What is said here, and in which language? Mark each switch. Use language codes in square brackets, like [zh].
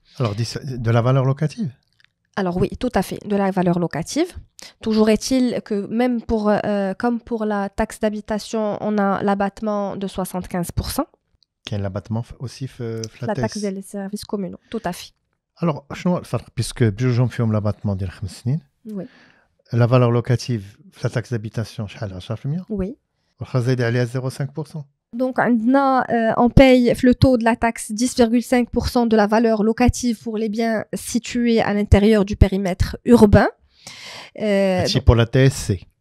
[fr] Alors, de la valeur locative? Alors oui, tout à fait, de la valeur locative. Toujours est-il que même comme pour la taxe d'habitation, on a l'abattement de 75%. Quel abattement aussi la taxe des services communaux, tout à fait. Alors, puisque [ar] بجوجهم فيهم l'abattement ديال 5 سنين. [fr] Oui. La valeur locative, la taxe d'habitation, [ar] شحال [fr] 10%? Oui. [ar] واخا زايد عليها 0,5%. [fr] Donc, on paye le taux de la taxe 10,5% de la valeur locative pour les biens situés à l'intérieur du périmètre urbain. C'est pour la TSC.